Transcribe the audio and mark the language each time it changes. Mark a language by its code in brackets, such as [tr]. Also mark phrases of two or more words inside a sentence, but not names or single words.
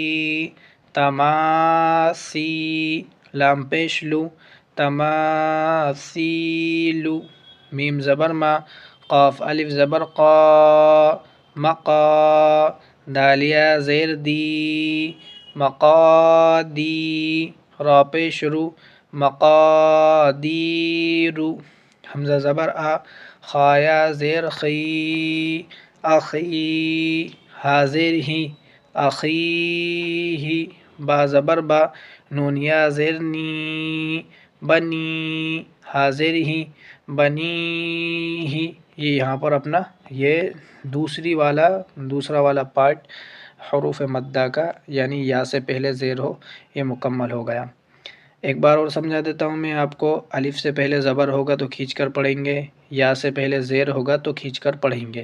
[ur] تماسی، لام پیش لو، تماثیلو، میم زبر ما، قاف الف زبر قا، مقا، دال یا زیر دی، مقادی، را پیش رو، مقادیرو، حمزہ زبر آ، خا یا زیر خی، اخی، ہا زیر ہی، اخیہی، با زبر با، نون یا زیر نی، بنی، ہا زیر ہی، بنیہی، یہ یہاں پر اپنا یہ دوسرا والا پارٹ حروف مدہ کا، یعنی یا سے پہلے زیر ہو، یہ مکمل ہو گیا۔ ایک بار اور سمجھا دیتا ہوں میں آپ کو، الف سے پہلے زبر ہوگا تو کھینچ کر پڑھیں گے، یا سے پہلے زیر ہوگا تو کھینچ کر پڑھیں گے۔